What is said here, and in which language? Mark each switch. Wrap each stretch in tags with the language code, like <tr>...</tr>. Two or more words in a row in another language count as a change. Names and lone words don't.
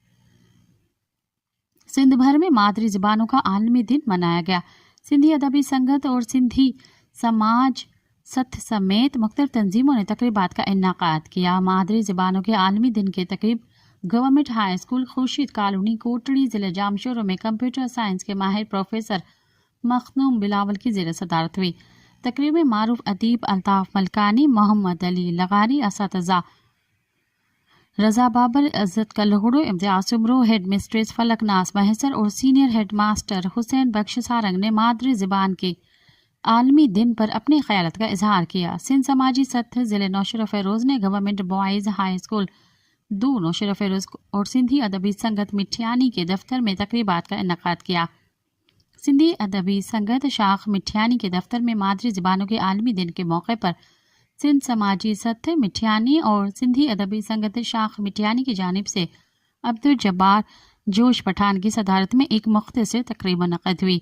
<ur>سندھ بھر میں مادری زبانوں کا عالمی دن منایا گیا. سندھی ادبی سنگت اور سندھی سماج ستھ سمیت مختلف تنظیموں نے تقریبات کا انعقاد کیا. مادری زبانوں کے عالمی دن کے تقریب گورنمنٹ ہائی سکول خورشید کالونی کوٹڑی ضلع جامشور میں</ur> <en>computer science</en> <ur>کے ماہر پروفیسر مخدوم بلاول کی زیر صدارت ہوئی. تقریب میں معروف ادیب الطاف ملکانی، محمد علی لغاری، اساتذہ رضا بابر، عزت کلہوڑو، امتیاز عمرو,</ur> <en>head mistress</en> <ur>فلک ناز محسر اور</ur> <en>senior head master</en> <ur>حسین بخش سارنگ نے مادری زبان کے عالمی دن پر اپنے خیالات کا اظہار کیا. سندھ سماجی ستھ ضلع نوشہر فیروز نے گورنمنٹ بوائز ہائی سکول 2 نوشہر فیروز اور سندھی ادبی سنگت مٹھیانی کے دفتر میں تقریبات کا انعقاد کیا. سندھی ادبی سنگت شاخ مٹھیانی کے دفتر میں مادری زبانوں کے عالمی دن کے موقع پر سندھ سماجی ستھ مٹھیانی اور سندھی ادبی سنگت شاخ مٹھیانی کی جانب سے عبدالجبار جوش پٹھان کی صدارت میں ایک مختصر تقریب منعقد ہوئی.</ur>